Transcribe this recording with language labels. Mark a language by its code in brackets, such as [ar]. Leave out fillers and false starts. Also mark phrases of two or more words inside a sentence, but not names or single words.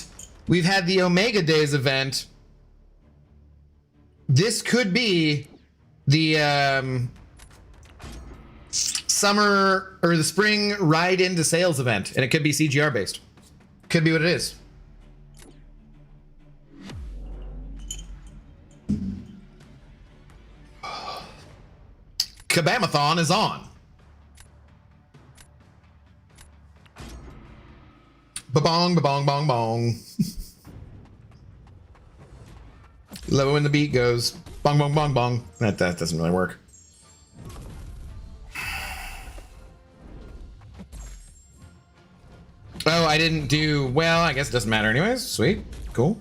[en] We've had the Omega Days event. This could be the summer or the spring ride into sales event, and it could be CGR based. Could be what it is. Kabamathon is on. Ba-bong, ba-bong, bong, bong. Love it when the beat goes bong, bong, bong, bong. That doesn't really work. Oh, I didn't do, well, I guess it doesn't matter anyways. Sweet, cool.